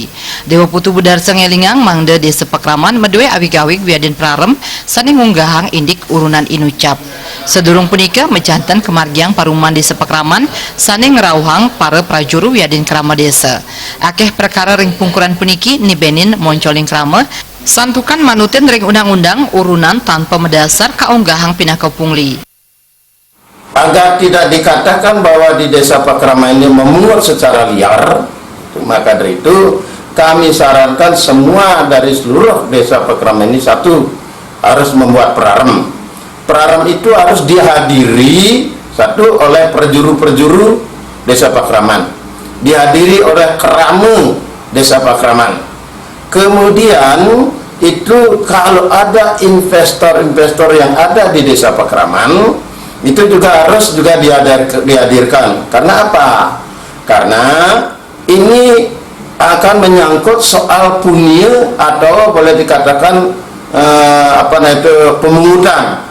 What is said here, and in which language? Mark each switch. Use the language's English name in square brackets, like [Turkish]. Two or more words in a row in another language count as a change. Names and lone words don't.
[Balinese] Dewa Putu Budarse ngelingang mangde Desa Pekraman medue awig-awig wiyadin prarem sane ngunggahang indik urunan inucap. Sedurung punika mejanten kemargiang paruman Desa Pekraman sane ngerauhang para prajuru wiyadin krama desa. Akeh perkara ring pungkuran puniki nibenin moncoling krama santukan manutin ring undang-undang urunan tanpa mendasar kaunggahang pinaka pungli. [Indonesian] Agar tidak dikatakan bahwa di Desa Pekraman ini memungut secara liar, maka dari itu kami sarankan semua dari seluruh Desa Pekraman ini satu harus membuat prarem. Prarem itu harus dihadiri satu oleh perjuru-perjuru Desa Pekraman, dihadiri oleh keramu Desa Pekraman. Kemudian itu kalau ada investor-investor yang ada di Desa Pekraman itu juga harus dihadirkan. Karena apa? Karena ini akan menyangkut soal punya atau boleh dikatakan pemungutan.